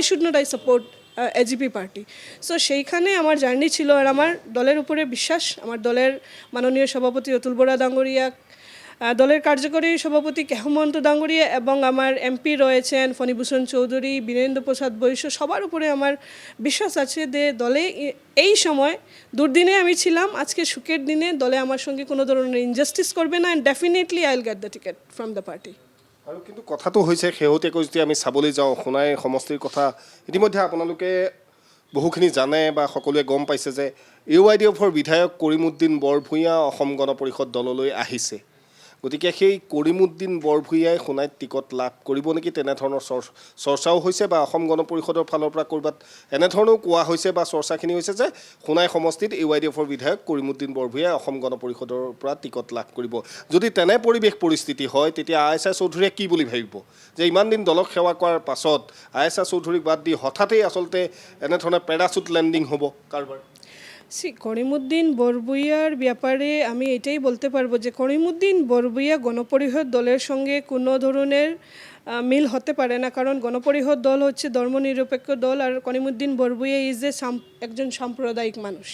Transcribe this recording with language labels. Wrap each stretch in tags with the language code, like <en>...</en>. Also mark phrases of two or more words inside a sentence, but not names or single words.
<en>should not I support AGP party so</en> <bn>সেইখানে আমার জার্নি ছিল আর আমার দলের উপরে বিশ্বাস আমার দলের মাননীয় সভাপতি অতুল বরা ডাঙ্গরিয়া দলের কার্যকরী সভাপতি হেমন্ত ডাঙ্গরিয়া এবং আমার এমপি রয়েছেন ফণীভূষণ চৌধুরী বীরেন্দ্র প্রসাদ বৈশ্য সবার উপরে আমার বিশ্বাস আছে যে দলে এই সময় দুর্দিনে আমি ছিলাম আজকে সুখের দিনে দলে আমার সঙ্গে কোনো ধরনের ইনজাস্টিস করবে না</bn> <en>and definitely I will get the ticket from the party</en> <as>আৰু কিন্তু কথাটো হৈছে শেহতীয়াকৈ যদি আমি চাবলৈ যাওঁ সোণাই সমষ্টিৰ কথা ইতিমধ্যে আপোনালোকে বহুখিনি জানে বা সকলোৱে গম পাইছে যে AIDFৰ বিধায়ক কৰিমউদ্দিন বৰভূঞা অসম গণ পৰিষদ দললৈ আহিছে গতিকে সেই কৰিমুদ্দিন বৰভূঞাই সোণাইত টিকট লাভ কৰিব নেকি তেনেধৰণৰ চৰ্চাও হৈছে বা অসম গণ পৰিষদৰ ফালৰ পৰা ক'ৰবাত এনেধৰণেও কোৱা হৈছে বা চৰ্চাখিনি হৈছে যে সোণাই সমষ্টিত AYDFৰ বিধায়ক কৰিমুদ্দিন বৰভূঞাই অসম গণ পৰিষদৰ পৰা টিকট লাভ কৰিব। যদি তেনে পৰিৱেশ পৰিস্থিতি হয় তেতিয়া ISR চৌধুৰীয়ে কি বুলি ভাবিব যে ইমান দিন দলক সেৱা কৰাৰ পাছত ISR চৌধুৰীক বাদ দি হঠাতেই আচলতে এনেধৰণে প্যাৰাচুট ল্যান্ডিং হ'ব কারবার।</as> <bn>করিমুদ্দিন বরভূঞার ব্যাপারে আমি এটাই বলতে পারবো যে করিমুদ্দিন বরভূঞা গণপরিষদ দলের সঙ্গে কোনো ধরনের মিল হতে পারে না, কারণ গণপরিষদ দল হচ্ছে ধর্মনিরপেক্ষ দল আর করিমুদ্দিন বরভূঞা একজন সাম্প্রদায়িক মানুষ।</bn>